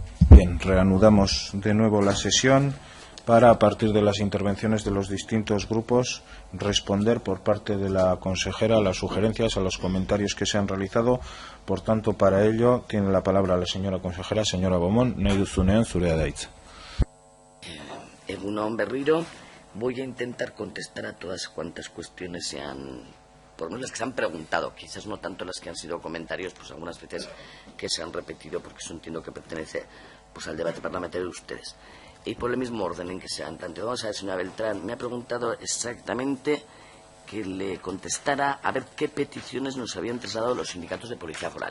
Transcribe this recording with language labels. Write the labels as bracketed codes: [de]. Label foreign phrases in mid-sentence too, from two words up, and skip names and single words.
[es] Bien, reanudamos de nuevo la sesión para, a partir de las intervenciones de los distintos grupos, responder por parte de la consejera a las sugerencias, a los comentarios que se han realizado. Por tanto, para ello tiene la palabra la señora consejera. Señora Beaumont, [eu] nahi duzunean zurea da hitza. Egun on berriro, [es] voy a intentar contestar a todas cuantas cuestiones por lo menos las que se han preguntado, quizás no tanto las que han sido comentarios, pues algunas veces que se han repetido, porque eso entiendo que pertenece pues al debate parlamentario de ustedes. Y por el mismo orden en que se han planteado, vamos a ver, señora Beltrán, me ha preguntado exactamente que le contestara a ver qué peticiones nos habían trasladado los sindicatos de policía foral.